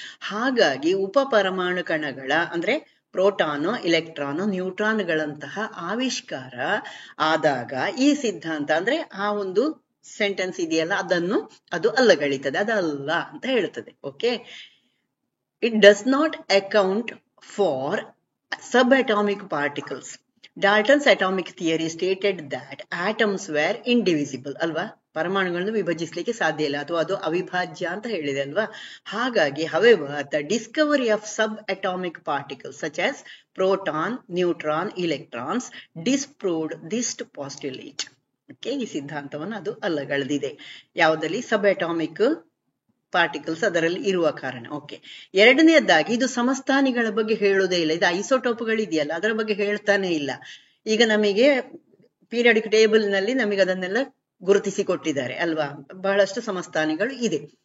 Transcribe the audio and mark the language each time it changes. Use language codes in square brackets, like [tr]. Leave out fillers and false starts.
[kn] ಹಾಗಾಗಿ ಉಪ ಪರಮಾಣು ಕಣಗಳ ಅಂದ್ರೆ ಪ್ರೋಟಾನು, ಇಲೆಕ್ಟ್ರಾನು, ನ್ಯೂಟ್ರಾನ್ಗಳಂತಹ ಆವಿಷ್ಕಾರ ಆದಾಗ ಈ ಸಿದ್ಧಾಂತ ಅಂದ್ರೆ ಆ ಒಂದು ಸೆಂಟೆನ್ಸ್ ಇದೆಯಲ್ಲ ಅದನ್ನು ಅದು ಅಲ್ಲಗಳಿತದೆ, ಅದಲ್ಲ ಅಂತ ಹೇಳ್ತದೆ. [en] Okay, it does not account for subatomic particles. Dalton's atomic theory stated that atoms were indivisible [kn] ಅಲ್ವಾ, ಪರಮಾಣುಗಳನ್ನು ವಿಭಜಿಸಲಿಕ್ಕೆ ಸಾಧ್ಯ ಇಲ್ಲ ಅಥವಾ ಅದು ಅವಿಭಾಜ್ಯ ಅಂತ ಹೇಳಿದೆ ಅಲ್ವಾ. ಹಾಗಾಗಿ [en] however the discovery of subatomic particles such as proton, neutron, electrons disproved this postulate. [kn] Okay, ಈ ಸಿದ್ಧಾಂತವನ್ನು ಅದು ಅಲ್ಲಗಳೆದಿದೆ. ಯಾವುದಲ್ಲಿ? ಸಬ್ ಅಟಾಮಿಕ್ ಪಾರ್ಟಿಕಲ್ಸ್ ಅದರಲ್ಲಿ ಇರುವ ಕಾರಣ. ಓಕೆ, ಎರಡನೆಯದಾಗಿ ಇದು ಸಮಸ್ಥಾನಿಗಳ ಬಗ್ಗೆ ಹೇಳುವುದೇ ಇಲ್ಲ. ಇದು ಐಸೋಟೋಪ್ಗಳಿದೆಯಲ್ಲ ಅದರ ಬಗ್ಗೆ ಹೇಳ್ತಾನೆ ಇಲ್ಲ. ಈಗ ನಮಗೆ ಪೀರಿಯಾಡಿಕ್ ಟೇಬಲ್ ನಲ್ಲಿ ನಮಗೆ ಅದನ್ನೆಲ್ಲ ಗುರುತಿಸಿ ಕೊಟ್ಟಿದ್ದಾರೆ ಅಲ್ವಾ, ಬಹಳಷ್ಟು ಸಮಸ್ಥಾನಿಗಳು ಇದೆ.